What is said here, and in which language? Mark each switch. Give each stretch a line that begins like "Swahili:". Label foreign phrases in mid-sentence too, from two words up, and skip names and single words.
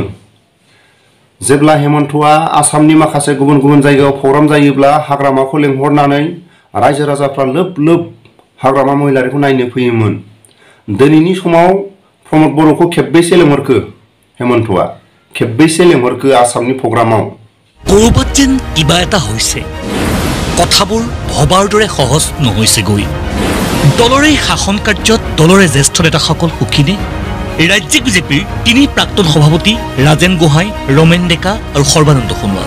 Bodo: जेब्ला हेमन्तआ आसामनि माखासे गुबुन गुबुन जायगायाव प्रग्राम जायोब्ला हाग्रामाखौ लेंहरनानै रायजो राजाफ्रा लोब लोब हाग्रामा महिलारिखौ नायनो फैयोमोन। दिनैनि समाव प्रमद बर'खौ खेबबैसे लेंहरखो हेमन्तआ? खेबबैसे लेंहरखो आसामनि प्रग्रामाव?
Assamese: ক'ৰবাত যেন কিবা এটা হৈছে, কথাবোৰ ভবাৰ দৰে সহজ নহৈছে গৈ। দলৰে শাসন কাৰ্যত দলৰে জ্যেষ্ঠ নেতাসকল সুখীনে? ৰাজ্যিক বিজেপিৰ তিনি প্ৰাক্তন সভাপতি ৰাজেন গোহাঁই, ৰমেন ডেকা আৰু সৰ্বানন্দ সোণোৱাল।